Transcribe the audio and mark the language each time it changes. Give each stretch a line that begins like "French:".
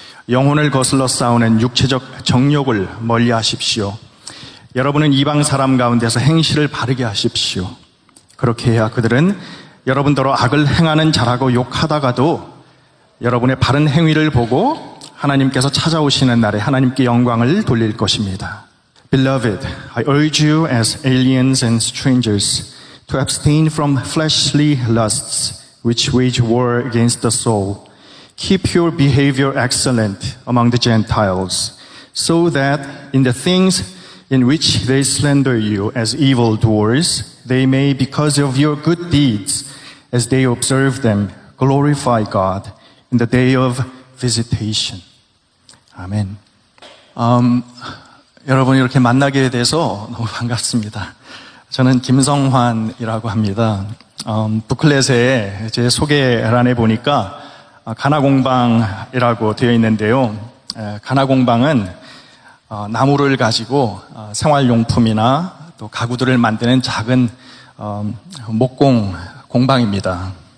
Korean: 영혼을 거슬러 싸우는 육체적 정욕을 멀리하십시오. 여러분은 이방 사람 가운데서 행실을 바르게 하십시오. 그렇게 해야 그들은 여러분더러 악을 행하는 자라고 욕하다가도 여러분의 바른 행위를 보고 하나님께서 찾아오시는 날에 하나님께 영광을 돌릴 것입니다.
English: Beloved, I urge you as aliens and strangers to abstain from fleshly lusts which wage war against the soul. Keep your behavior excellent among the Gentiles, so that in the things in which they slander you as evildoers, they may, because of your good deeds, as they observe them, glorify God in the day of visitation. Amen.
Korean: 여러분 이렇게 만나게 돼서 너무 반갑습니다. 저는 김성환이라고 합니다. 부클렛에 제 소개란에 보니까 가나공방이라고 되어 있는데요. 가나공방은 나무를 가지고 생활용품이나 또 가구들을 만드는 작은 목공 공방입니다.